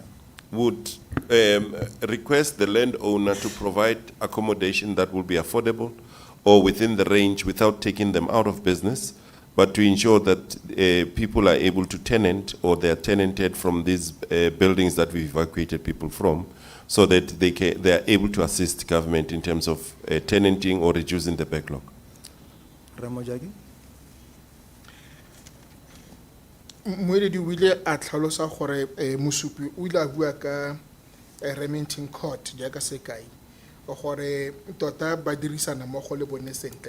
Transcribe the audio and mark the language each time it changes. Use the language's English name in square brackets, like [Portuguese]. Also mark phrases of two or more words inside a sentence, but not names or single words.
[English] Would request the landowner to provide accommodation that will be affordable or within the range without taking them out of business, but to ensure that people are able to tenant or they are tenanted from these buildings that we evacuated people from, so that they are able to assist government in terms of tenanting or reducing the backlog. [Tswana] Ramojagi? Moeledi o ile a tlhalosa gore mosupi o ile a bua ka Remington Court jaaka sekai gore tota ba dirisana mmogo le bone sentle.